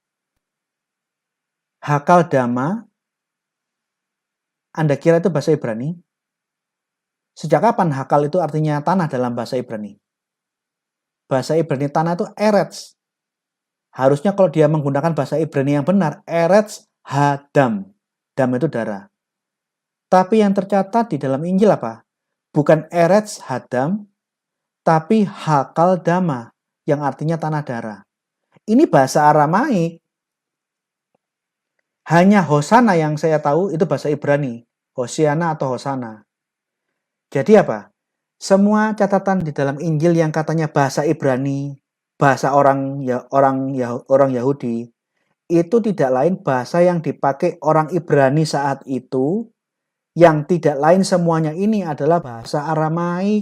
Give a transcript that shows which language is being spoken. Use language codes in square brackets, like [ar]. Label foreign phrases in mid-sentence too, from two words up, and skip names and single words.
[id] Hakaldama, Anda kira itu bahasa Ibrani? Sejak kapan hakal itu artinya tanah dalam bahasa Ibrani? Bahasa Ibrani tanah itu eretz. Harusnya kalau dia menggunakan bahasa Ibrani yang benar, [he] ארץ הדם. [id] Dam itu darah. Tapi yang tercatat di dalam Injil apa? Bukan [he] ארץ הדם, [id] tapi [arc] חקל דמא, [id] yang artinya tanah darah. Ini bahasa Aramaik. Hanya Hosana yang saya tahu itu bahasa Ibrani. Hosiana atau Hosana. Jadi apa? Semua catatan di dalam Injil yang katanya bahasa Ibrani, bahasa orang Yahudi, itu tidak lain bahasa yang dipakai orang Ibrani saat itu, yang tidak lain semuanya ini adalah bahasa Aramaik.